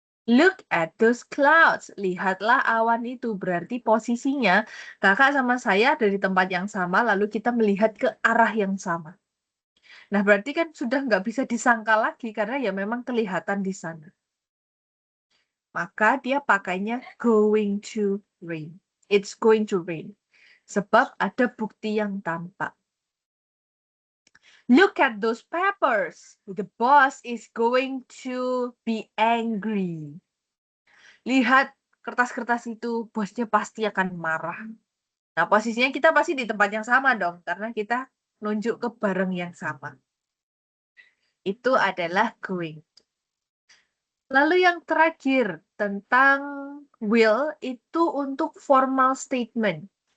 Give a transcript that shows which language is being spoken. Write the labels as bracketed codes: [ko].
[en] Look at those clouds. [id] Lihatlah awan itu. Berarti posisinya kakak sama saya ada di tempat yang sama, lalu kita melihat ke arah yang sama. Nah, berarti kan sudah nggak bisa disangka lagi karena ya memang kelihatan di sana. Maka dia pakainya going to rain. [en] It's going to rain. [id] Sebab ada bukti yang tampak. [en] Look at those papers. The boss is going to be angry. [id] Lihat kertas-kertas itu, bosnya pasti akan marah. Nah, posisinya kita pasti di tempat yang sama dong, karena kita nunjuk ke barang yang sama. Itu adalah going. Lalu yang terakhir, tentang will, itu untuk formal statement.